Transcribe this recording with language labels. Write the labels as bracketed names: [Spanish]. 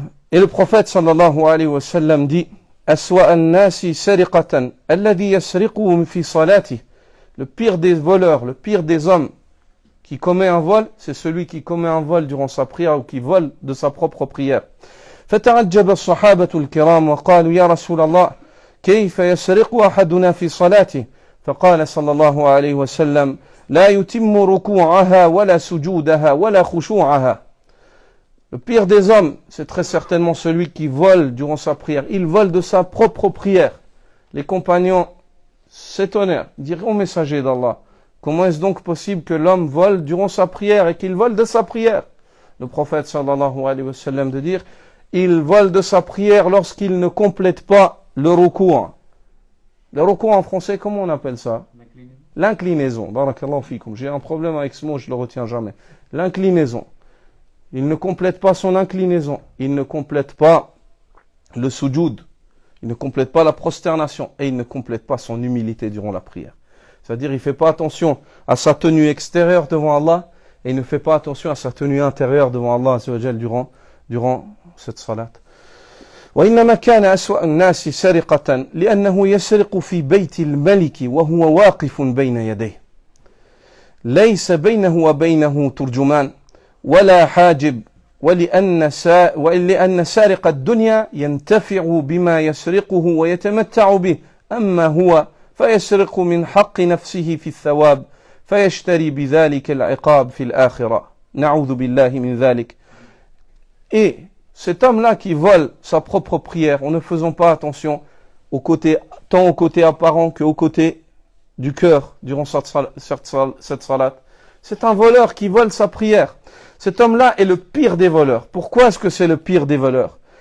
[French] Et le prophète sallallahu alayhi wa sallam dit, [Arabic] Aswa an-nasi sariqatan alladhi yasriqu fi salati. [French] Le pire des voleurs, le pire des hommes qui commet un vol, c'est celui qui commet un vol durant sa prière ou qui vole de sa propre prière. [Arabic] فتعجب الصحابة الكرام وقالوا يا رسول الله كيف يسرق أحدنا في صلاته فقال صلى الله عليه وسلم لا يتم ركوعها ولا سجودها ولا خشوعها. [French] Le pire des hommes, c'est très certainement celui qui vole durant sa prière. Il vole de sa propre prière. Les compagnons s'étonnèrent, dirent au messager d'Allah, comment est-ce donc possible que l'homme vole durant sa prière et qu'il vole de sa prière? Le prophète sallallahu alayhi wa sallam de dire, il vole de sa prière lorsqu'il ne complète pas le ruku'. Le ruku' en français, comment on appelle ça? L'inclinaison. Barakallahu fikum. J'ai un problème avec ce mot, je le retiens jamais. L'inclinaison. Il ne complète pas son inclinaison. Il ne complète pas le sujoud. Il ne complète pas la prosternation. Et il ne complète pas son humilité durant la prière. C'est-à-dire, il ne fait pas attention à sa tenue extérieure devant Allah. Et il ne fait pas attention à sa tenue intérieure devant Allah azza wa jal durant cette salat. [Arabic] وإنما كان أسوأ الناس سرقة لأنه يسرق في بيت الملك وهو واقف بين يديه ليس بينه وبينه ترجمان ولا حاجب ولأن سارق الدنيا ينتفع بما يسرقه ويتمتع به أما هو فيسرق من حق نفسه في الثواب فيشتري بذلك العقاب في الآخرة نعوذ بالله من ذلك. [French] Et cet homme-là qui vole sa propre prière en ne faisant pas attention tant au côté apparent qu'au côté du cœur durant cette salat, c'est un voleur qui vole sa prière. Cet homme-là est le pire des voleurs. Pourquoi est-ce que c'est le pire des voleurs?